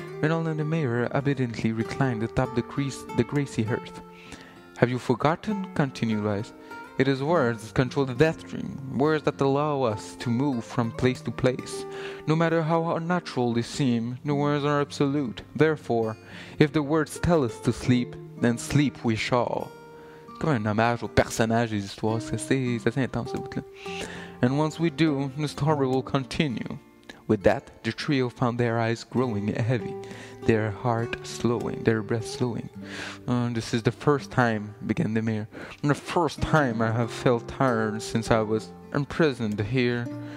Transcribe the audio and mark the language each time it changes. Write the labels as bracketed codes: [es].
[en] Reynolds and the mayor obediently reclined atop the grassy hearth. "Have you forgotten?" continued Weiss. "It is words that control the death dream, words that allow us to move from place to place. No matter how unnatural they seem, the words are absolute. Therefore, if the words tell us to sleep, then sleep we shall." [fr] C'est comme un hommage aux personnages des histoires, c'est assez intense ce bout-là. [en] "And once we do, the story will continue." With that, the trio found their eyes growing heavy, their breath slowing. "This is the first time," began the mayor, "the first time I have felt tired since I was imprisoned here."